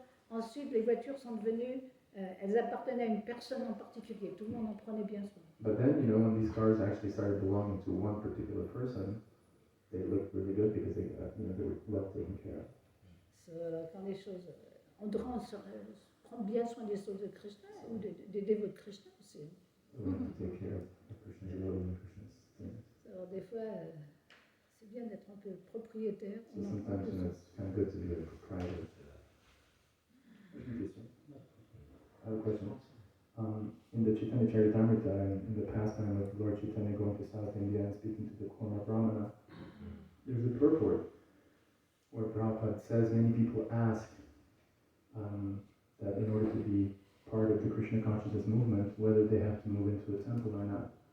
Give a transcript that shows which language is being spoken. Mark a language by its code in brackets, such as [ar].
[fr] Ensuite, les voitures sont devenues, elles appartenaient à une personne en particulier. Tout le monde en prenait bien soin. [en] But then, when these cars actually started belonging to one particular person, they looked really good because they were well taken care of. [fr] Quand les choses, on doit prendre bien soin des choses de Krishna ou des dévots de Krishna aussi. [en] We have to take care of Krishna, devoting Krishna's things. [fr] Alors des fois, c'est bien d'être un peu propriétaire. [en] So sometimes, it's kind of good to be a proprietor. I have a question. In the Chaitanya Charitamrita, in the pastime of Lord Chaitanya going to South India and speaking to the Kona Brahmana, there's a purport where Prabhupada says many people ask that in order to be part of the Krishna consciousness movement, whether they have to move into a temple or not.